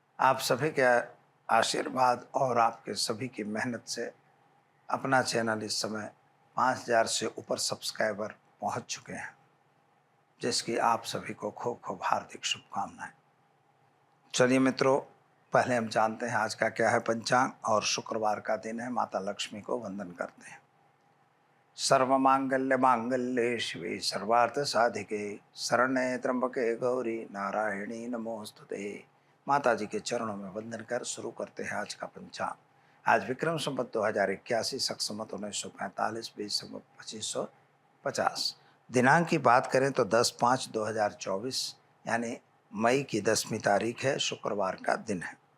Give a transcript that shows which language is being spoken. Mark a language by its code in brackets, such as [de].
[hi] आप सभी के आशीर्वाद और आपके सभी की मेहनत से अपना चैनल इस समय 5000 से ऊपर सब्सक्राइबर पहुंच चुके हैं, जिसकी आप सभी को खूब खूब हार्दिक शुभकामनाएं। चलिए मित्रों, पहले हम जानते हैं आज का क्या है पंचांग। और शुक्रवार का दिन है, माता लक्ष्मी को वंदन करते हैं। [sa] सर्वमांगल्य मांगल्ये शिवे सर्वार्थ साधिके शरण्ये त्र्यंबके गौरी नारायणी नमोस्तुते। [hi] माता जी के चरणों में वंदन कर शुरू करते हैं आज का पंचांग। आज विक्रम संवत 2081, शक संवत 1945, बीज संवत 2550। दिनांक की बात करें तो 10/5/2024 यानी मई की 10वीं तारीख है, शुक्रवार का दिन है।